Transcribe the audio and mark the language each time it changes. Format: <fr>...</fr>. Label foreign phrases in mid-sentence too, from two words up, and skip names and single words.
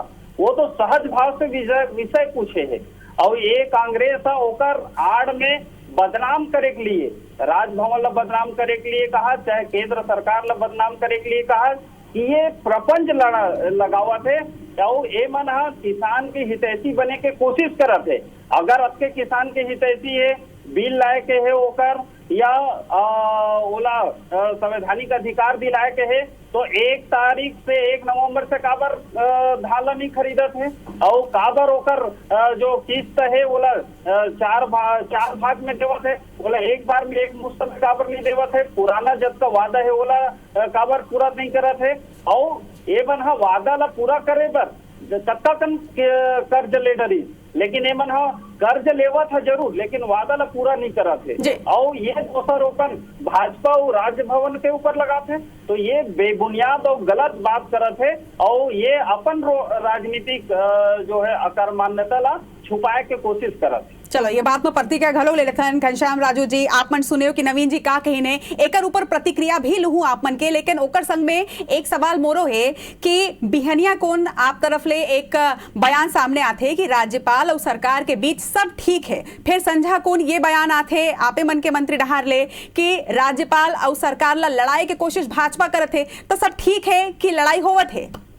<hne>वो तो सहज भाव से विषय पूछे है और ये कांग्रेस ओकर आड़ में बदनाम करे के लिए, राजभवन ला बदनाम करे के लिए कहा, चाहे केंद्र सरकार ला बदनाम करे के लिए कहा कि ये प्रपंच लगावत है और ये मन किसान के हितैषी बने के कोशिश करत है। अगर आपके किसान के हितैषी है, बिल लाए के है ओकर या ओला संवैधानिक अधिकार दिलाए के है तो 1 तारीख से 1 नवंबर से काबर धान नहीं खरीदत है और काबर ओकर जो किस्त है ओला 4 भाग में देवत है, ओला एक बार में एक मुश्त में काबर नहीं देवत है। पुराना जब का वादा है ओला काबर पूरा नहीं करत है और ये मन वादा ला पूरा करे बर कत्ता कन कर्ज ले डरी, लेकिन ये मन कर्ज लेवत है जरूर लेकिन वादा ला पूरा नहीं करत है और ये दोषारोपण भाजपा और राजभवन के ऊपर लगाते हैं। तो ये बेबुनियाद और गलत बात करत है और ये अपन राजनीतिक जो है अकर्मण्यता ला छुपाए के कोशिश करत है। चलो ये बात में प्रतिक्रिया घलो ले लेथन घनश्याम राजू जी, आप मन सुने कि नवीन जी का कही ने एकर ऊपर प्रतिक्रिया भी लूँ आप मन के, लेकिन ओकर संग में एक सवाल मोरो है कि बिहनिया कौन आप तरफ ले एक बयान सामने आते कि राज्यपाल और सरकार के बीच सब ठीक है, फिर संझा कौन ये बयान आते आपे मन के मंत्री डहार ले कि राज्यपाल और सरकार ला लड़ाई के कोशिश भाजपा करत है, तो सब ठीक है कि लड़ाई होवत है?</hne>